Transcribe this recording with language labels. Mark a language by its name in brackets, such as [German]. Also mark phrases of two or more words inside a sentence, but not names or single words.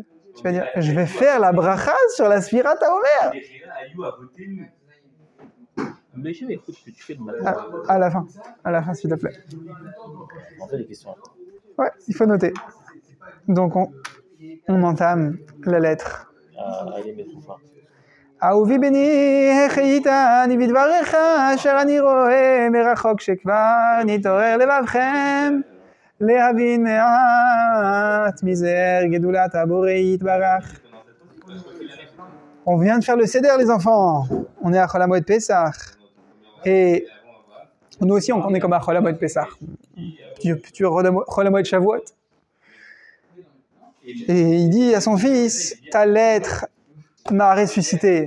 [French] Tu vas dire, je vais faire la bracha sur la [Hebrew] ספירת העומר. [French] Mais je écoute ce que tu fais de matin. À la fin, s'il te plaît. On fait des questions. Ouais, il faut noter. Donc, on entame la lettre. Allez, Metroufa. [Hebrew] אהובי בני, החייתני בדבריך, אשר אני רואה מרחוק שכבר נתעורר לבבכם, להבין מעט מזער גדולת הבורא יתברך. [French] On vient de faire le Seder, les enfants. On est à [Hebrew] חול המועד פסח. [French] Et nous aussi, on est comme à [Hebrew] חול המועד פסח. Tu חול המועד שבועות. [French] Et il dit à son fils, ta lettre m'a ressuscité.